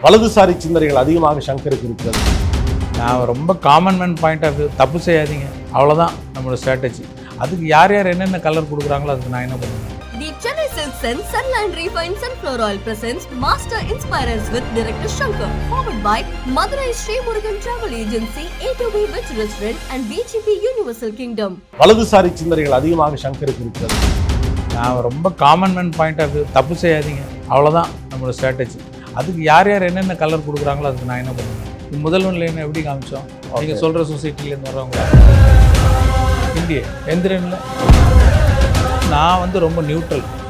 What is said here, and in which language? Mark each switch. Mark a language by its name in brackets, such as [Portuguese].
[Tamil] வலதுசாரி சிந்தனைகள் அதிகமாக சங்கருக்கு இருக்கிறது. நான் ரொம்ப [English] common man point of view, [Tamil] தப்பு செய்யாதீங்க, அவ்வளோதான் நம்மளோட ஸ்ட்ராட்டஜி. அதுக்கு யார் யார் என்னென்ன கலர் கொடுக்குறாங்களோ அதுக்கு நான் என்ன பண்ணுவேன். [English] The Chennai Silks and Sunland Refined Sunflower Oil presents Master Inspirers with Director Shankar, forward by Madurai Sri Murugan Travel Agency, A2B Veg Restaurant and VGP Universal Kingdom. [Tamil] வலதுசாரி சிந்தனைகள் அதிகமாக சங்கருக்கு இருக்கிறது. நான் ரொம்ப [English] common man point of view, [Tamil] தப்பு செய்யாதீங்க, அவ்வளோதான் நம்மளோட ஸ்ட்ராட்டஜி. அதுக்கு யார் யார் என்னென்ன கலர் கொடுக்குறாங்களோ அதுக்கு நான் என்ன பண்ணுவேன். முதல்வன்ல என்ன எப்படி காமிச்சோம், நீங்கள் சொல்கிற சொசைட்டிலேருந்து வர்றவங்க இந்திய எந்திரனில் நான் வந்து ரொம்ப நியூட்ரல்.